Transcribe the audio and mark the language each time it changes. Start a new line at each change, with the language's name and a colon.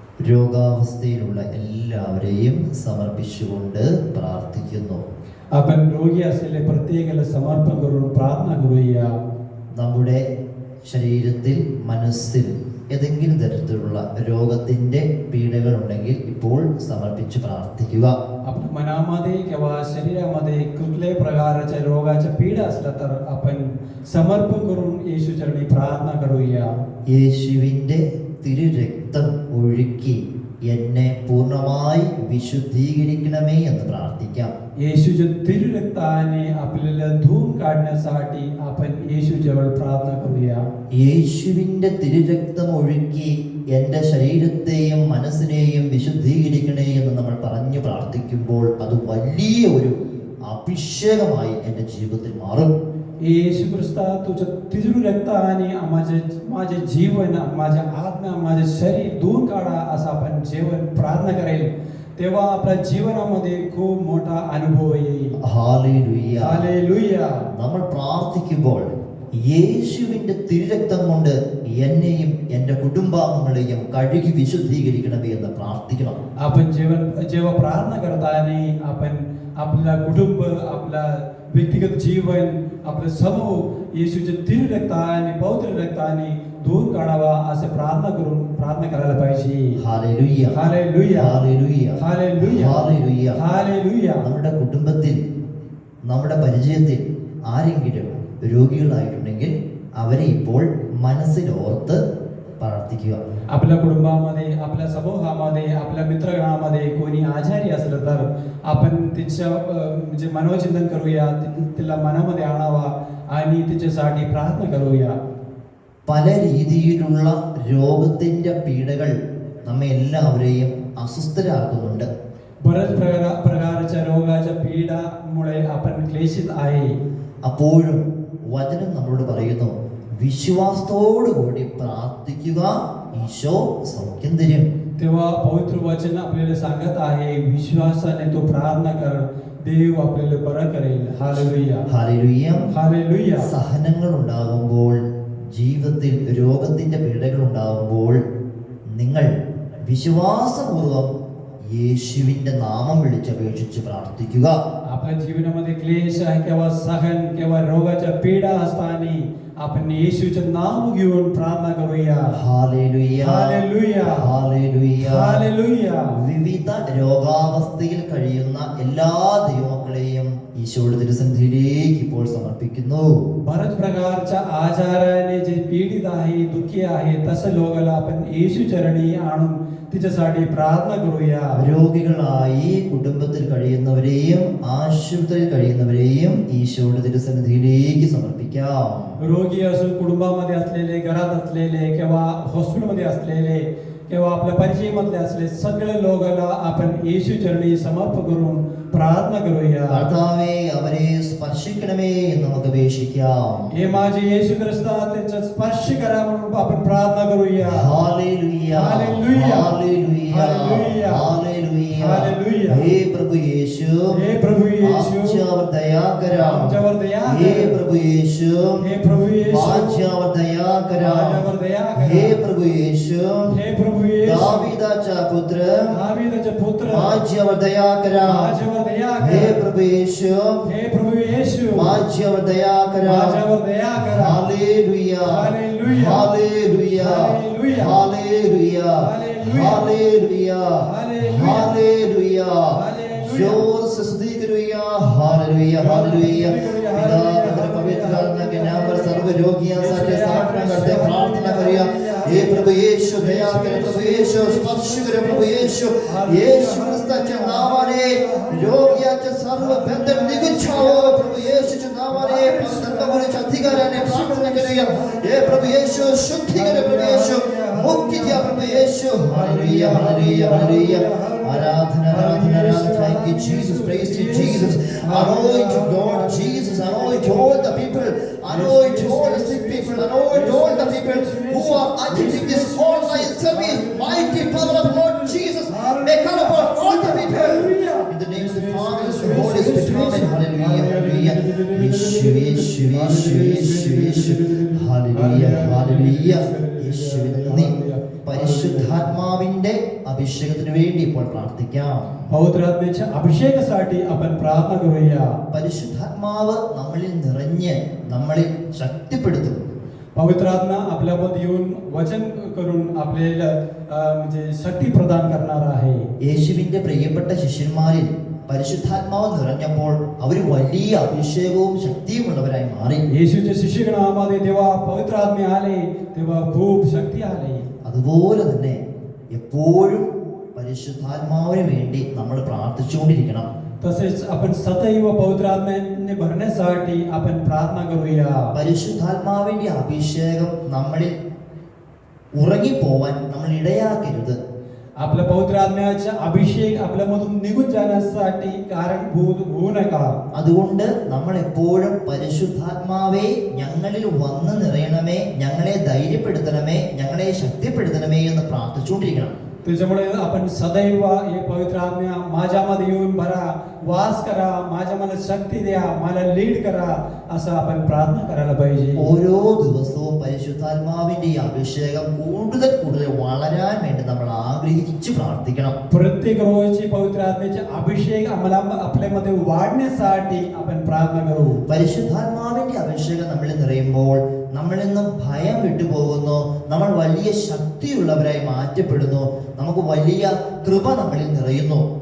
Malayalam: രോഗാവസ്ഥയിലുള്ള എല്ലാവരെയും സമർപ്പിച്ചുകൊണ്ട് പ്രാർത്ഥിക്കുന്നു.
Marathi: आपण रोगी असलेले प्रत्येकाला समर्पण करून प्रार्थना करूया.
Malayalam: നമ്മുടെ ശരീരത്തിൽ മനസ്സിൽ ഏതെങ്കിലും തരത്തിലുള്ള രോഗത്തിൻ്റെ പീഡകളുണ്ടെങ്കിൽ ഇപ്പോൾ സമർപ്പിച്ച് പ്രാർത്ഥിക്കുക.
Marathi: आपल्या मनामध्ये किंवा शरीरामध्ये कुठल्याही प्रकारच्या रोगाच्या पीडा असल्या तर आपण समर्पण करून येशू चरणी प्रार्थना करूया.
Malayalam: യേശുവിൻ്റെ തിരുരക്തം ഒഴുക്കി എന്നെ പൂർണ്ണമായി വിശുദ്ധീകരിക്കണമേ എന്ന് പ്രാർത്ഥിക്കാം.
Marathi: येशूच्या तिरुरक्ताने आपल्याला धुवून काढण्यासाठी आपण येशूजवळ प्रार्थना करूया.
Malayalam: യേശുവിൻ്റെ തിരുരക്തം ഒഴുക്കി എൻ്റെ ശരീരത്തെയും മനസ്സിനെയും വിശുദ്ധീകരിക്കണേ എന്ന് നമ്മൾ പറഞ്ഞു പ്രാർത്ഥിക്കുമ്പോൾ അത് വലിയ ഒരു അഭിഷേകമായി എൻ്റെ ജീവിതത്തിൽ മാറും.
Marathi: येशू ख्रिस्ता तुझ्या तिरुरक्ताने माझे जीवन, माझ्या आत्मा, माझे शरीर धुवून काढा असं आपण जेवण प्रार्थना करेल तेव्हा आपल्या जीवनामध्ये खूप मोठा अनुभव येईल.
Malayalam: ഹല്ലേലൂയ.
Marathi: हालेलुया.
Malayalam: നമ്മൾ പ്രാർത്ഥിക്കുമ്പോൾ യേശുവിൻ്റെ തിരുരക്തം കൊണ്ട് എന്നെയും എൻ്റെ കുടുംബാംഗങ്ങളെയും കഴുകി വിശുദ്ധീകരിക്കണമേ എന്ന് പ്രാർത്ഥിക്കണം.
Marathi: आपण जेव्हा प्रार्थना करताना आपण आपला कुटुंब, आपला व्यक्तिगत जीवन, आपलं समूह येशूच्या तिरुरक्ताने, पवित्र रक्ताने धुवून काढावा असं प्रार्थना करायला पाहिजे.
Malayalam: Hallelujah.
Marathi: Hallelujah.
Malayalam: Hallelujah.
Marathi: Hallelujah.
Malayalam: Hallelujah.
Marathi: Hallelujah.
Malayalam: നമ്മുടെ കുടുംബത്തിൽ, നമ്മുടെ പരിചയത്തിൽ ആരെങ്കിലും രോഗികളായിട്ടുണ്ടെങ്കിൽ അവരെ ഇപ്പോൾ മനസ്സിലോർത്ത് പ്രാർത്ഥിക്കുക.
Marathi: आपल्या कुटुंबामध्ये, आपल्या समूहामध्ये, आपल्या मित्रगणामध्ये कोणी आजारी असलं तर आपण तिच्या म्हणजे मनोचिंतन करूया, तिला मनामध्ये आणावा आणि तिच्यासाठी प्रार्थना करूया.
Malayalam: പല രീതിയിലുള്ള രോഗത്തിന്റെ പീഡകൾ നമ്മെ എല്ലാവരെയും അസ്വസ്ഥരാക്കുന്നുണ്ട്.
Marathi: बऱ्याच प्रकारच्या रोगाच्या पीडामुळे आपण क्लेशित आहे.
Malayalam: അപ്പോഴും വചനം നമ്മളോട് പറയുന്നു, വിശ്വാസത്തോടു കൂടി പ്രാർത്ഥിക്കുക, ഈശോ സൗഖ്യം തരും.
Marathi: तेव्हा पवित्र वचन आपल्याला सांगत आहे, विश्वासाने तो प्रार्थना कर, देव आपल्याला बरं करेल. Hallelujah,
Malayalam: hallelujah.
Marathi: हालेलुया.
Malayalam: സഹനങ്ങൾ ഉണ്ടാകുമ്പോൾ, ജീവിതത്തിൽ രോഗത്തിന്റെ പീഡകൾ ഉണ്ടാകുമ്പോൾ നിങ്ങൾ വിശ്വാസപൂർവം യേശുവിന്റെ നാമം വിളിച്ചപേക്ഷിച്ച് പ്രാർത്ഥിക്കുക.
Marathi: आपल्या जीवनामध्ये क्लेश आहे किंवा सहन किंवा रोगाच्या पीडा असताना आपण येशूचे नाव घेऊन प्रार्थना करूया.
Malayalam: Hallelujah,
Marathi: hallelujah,
Malayalam: hallelujah.
Marathi: हालेलुया.
Malayalam: വിവിധ രോഗാവസ്ഥയിൽ കഴിയുന്ന എല്ലാ ദൈവമക്കളെയും ഈശോയുടെ തിരുസന്നിധിയിലേക്ക് ഇപ്പോൾ സമർപ്പിക്കുന്നു.
Marathi: बऱ्याच प्रकारच्या आजाराने जे पीडित आहे, दुःखी आहे, तसं लोकांना आपण येशू चरणी आणून तिच्यासाठी प्रार्थना करूया.
Malayalam: രോഗികളായി കുടുംബത്തിൽ കഴിയുന്നവരെയും ആശുപത്രിയിൽ കഴിയുന്നവരെയും ഈശോയുടെ തിരുസന്നിധിയിലേക്ക് സമർപ്പിക്കാം.
Marathi: रोगी असून कुटुंबामध्ये असलेले, घरात असलेले किंवा हॉस्पिटलमध्ये असलेले किंवा आपल्या परिचयामधले असले सगळे लोकांना आपण येशू चरणी समर्पण करून प्रार्थना करूया.
Malayalam: കർത്താവേ, അവരെ സ്പർശിക്കണമേ എന്ന് നമുക്ക് അപേക്ഷിക്കാം.
Marathi: हे माझे येशू ख्रिस्ता, त्यांचा स्पर्श करा म्हणून आपण प्रार्थना करूया. Hallelujah, hallelujah, hallelujah, hallelujah, hallelujah. Hallelujah. हे प्रभु येशू, हे प्रभु येशू, आमच्यावर दया करा. आमच्यावर दया हे करा. प्रभु येशू, हे प्रभु येशू, माझ्यावर दया करा. माझ्यावर दया करा. हे प्रभु येशू, हे प्रभु येशू, दाविदाचा पुत्र, दाविदाचा पुत्र, माझ्यावर दया करा. माझ्यावर दया करा. हे प्रभु येशू, हे प्रभु येशू, माझ्यावर दया करा. माझ्यावर दया करा. Hallelujah, hallelujah, hallelujah, hallelujah, hallelujah, hallelujah, hallelujah, hallelujah. Hallelujah.
Hindi: जोर से
Marathi: स्तुति करूया. Hallelujah, hallelujah.
Hindi: पिता पुत्र पवित्र आत्मा के नाम पर सर्व रोगियों से समर्पण करते प्रार्थना करूया. हे प्रभु येशू, दया करे प्रभु येशू, स्पर्श करे प्रभु येशू.
Marathi: येशू ख्रिस्ताच्या नावाने रोगियाचे सर्व बंधन निघून जावो प्रभु येशूच्या नावाने. धर्मगुरूच्या अधिकाराने प्रार्थना करूया. हे प्रभु येशू,
Hindi: शुद्धी करे प्रभु येशू,
Marathi: मुक्ति दिया प्रभु येशू. Hallelujah, hallelujah, hallelujah.
English: आराधना, आराधना, आराधना. Thank you Jesus, praise to Jesus. Anoint Lord Jesus, anoint all the people, anoint all the sick people, anoint all the people who are attending this online service. Mighty power of Lord Jesus may come upon all the people. In the name of the Father, the Holy Spirit, amen. Hallelujah, hallelujah. Yeshu, Yeshu, Yeshu, Yeshu, Yeshu. Hallelujah, hallelujah.
Malayalam: യേശുവിനെ നന്ദി. പരിശുദ്ധാത്മാവിന്റെ അഭിഷേകത്തിന് വേണ്ടി ഇപ്പോൾ പ്രാർത്ഥിക്കാം.
Marathi: पवित्र आत्म्याच्या अभिषेकासाठी आपण प्रार्थना करूया.
Malayalam: പരിശുദ്ധാത്മാവ് നമ്മളിൽ നിറഞ്ഞ് നമ്മളെ ശക്തിപ്പെടുത്തും.
Marathi: पवित्र आत्मा आपल्यामध्ये येऊन वचन करून आपल्याला म्हणजे शक्ती प्रदान करणार आहे.
Malayalam: യേശുവിന്റെ പ്രിയപ്പെട്ട ശിഷ്യന്മാരിൽ പരിശുദ്ധാത്മാവ് നിറഞ്ഞപ്പോൾ അവർ വലിയ അഭിഷേകവും ശക്തിയും ഉള്ളവരായി മാറി.
Marathi: येशूच्या शिष्यगणामध्ये तेव्हा पवित्र आत्मे आले, तेव्हा खूप शक्ती आली.
Malayalam: അതുപോലെ തന്നെ എപ്പോഴും പരിശുദ്ധാത്മാവിന് വേണ്ടി നമ്മൾ പ്രാർത്ഥിച്ചുകൊണ്ടിരിക്കണം.
Marathi: तसेच आपण सदैव पवित्र आत्म्याने भरण्यासाठी आपण प्रार्थना करूया.
Malayalam: പരിശുദ്ധാത്മാവിന്റെ അഭിഷേകം നമ്മളിൽ ഉറങ്ങിപ്പോവാൻ നമ്മൾ ഇടയാക്കരുത്.
Marathi: आपल्या पवित्र आत्म्याचा अभिषेक आपल्यामधून निघून जाण्यासाठी कारणभूत होऊ नका.
Malayalam: അതുകൊണ്ട് നമ്മൾ എപ്പോഴും പരിശുദ്ധാത്മാവേ ഞങ്ങളിൽ വന്ന് നിറയണമേ, ഞങ്ങളെ ധൈര്യപ്പെടുത്തണമേ, ഞങ്ങളെ ശക്തിപ്പെടുത്തണമേ എന്ന് പ്രാർത്ഥിച്ചുകൊണ്ടിരിക്കണം.
Marathi: त्याच्यामुळे आपण सदैव हे पवित्र आत्म्या माझ्यामध्ये येऊन भरा, वास करा, माझ्या मला शक्ती द्या, मला लीड करा, असं आपण प्रार्थना करायला पाहिजे.
Malayalam: ഓരോ ദിവസവും പരിശുദ്ധാത്മാവിന്റെ ഈ അഭിഷേകം കൂടുതൽ കൂടുതൽ വളരാൻ വേണ്ടി നമ്മൾ ആഗ്രഹിച്ച് പ്രാർത്ഥിക്കണം.
Marathi: प्रत्येक रोजची पवित्र आत्म्याचे अभिषेक आम्हाला आपल्यामध्ये वाढण्यासाठी आपण प्रार्थना करू.
Malayalam: പരിശുദ്ധാത്മാവിന്റെ അഭിഷേകം നമ്മളിൽ നിറയുമ്പോൾ നമ്മളിൽ നിന്ന് ഭയം വിട്ടുപോകുന്നു, നമ്മൾ വലിയ ശക്തിയുള്ളവരായി മാറ്റപ്പെടുന്നു, നമുക്ക് വലിയ കൃപ നമ്മളിൽ നിറയുന്നു.